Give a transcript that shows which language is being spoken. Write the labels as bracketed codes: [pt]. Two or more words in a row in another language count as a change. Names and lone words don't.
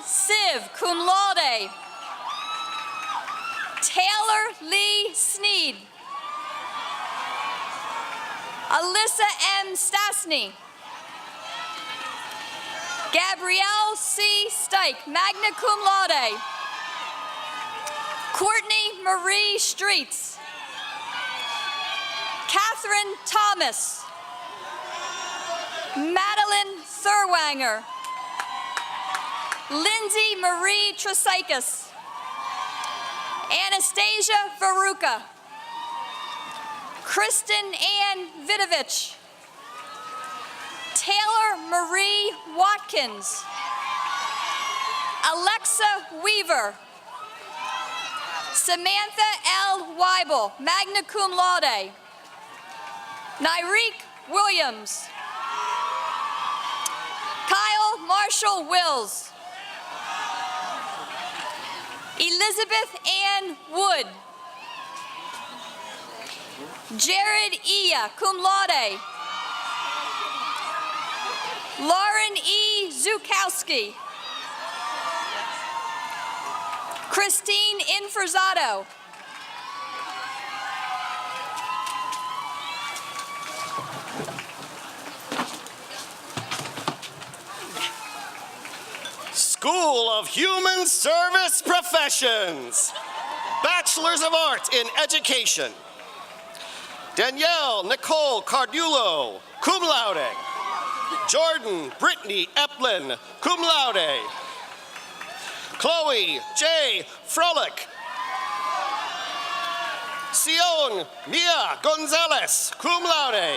[en] Siv, [la] cum laude. [en] Taylor Lee Sneed. Alyssa M. Stasny. Gabrielle C. Stike, [la] magna cum laude. [en] Courtney Marie Streets. Catherine Thomas. Madeline Thurwanger. Lindsay Marie Trasaikas. Anastasia Varuka. Kristen Ann Vidovich. Taylor Marie Watkins. Alexa Weaver. Samantha L. Weibel, [la] magna cum laude. [en] Nyreek Williams. Kyle Marshall Wills. Elizabeth Ann Wood. Jared Iya, [la] cum laude. [en] Lauren E. Zukowski. Christine Infrazato. School of Human Service Professions. Bachelors of Art in Education. Danielle Nicole Cardulo, [la] cum laude. [en] Jordan Brittany Eplin, [la] cum laude. [en] Chloe J. Frolick. Sion Mia Gonzalez, [la] cum laude.